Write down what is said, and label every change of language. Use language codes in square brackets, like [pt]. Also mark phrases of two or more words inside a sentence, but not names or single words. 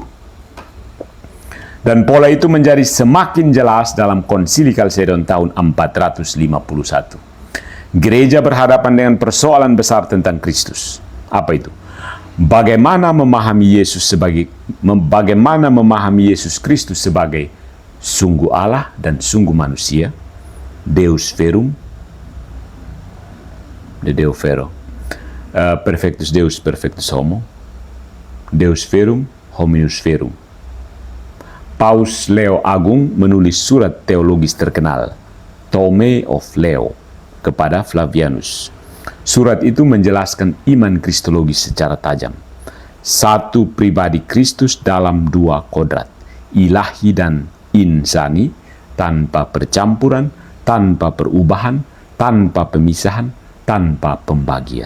[id] Dan pola itu menjadi semakin jelas dalam Konsili Kalsedon tahun 451. Gereja berhadapan dengan persoalan besar tentang Kristus. Apa itu? Bagaimana memahami Yesus Kristus sebagai sungguh Allah dan sungguh manusia, [la] Deus Verum, de Deo Vero, Perfectus Deus, Perfectus Homo, Deus Verum, Hominus Verum. [id] Paus Leo Agung menulis surat teologis terkenal, Tome of Leo, kepada Flavianus. Surat itu menjelaskan iman kristologis secara tajam. Satu pribadi Kristus dalam dua kodrat, ilahi dan insani, tanpa percampuran, tanpa perubahan, tanpa pemisahan, tanpa pembagian.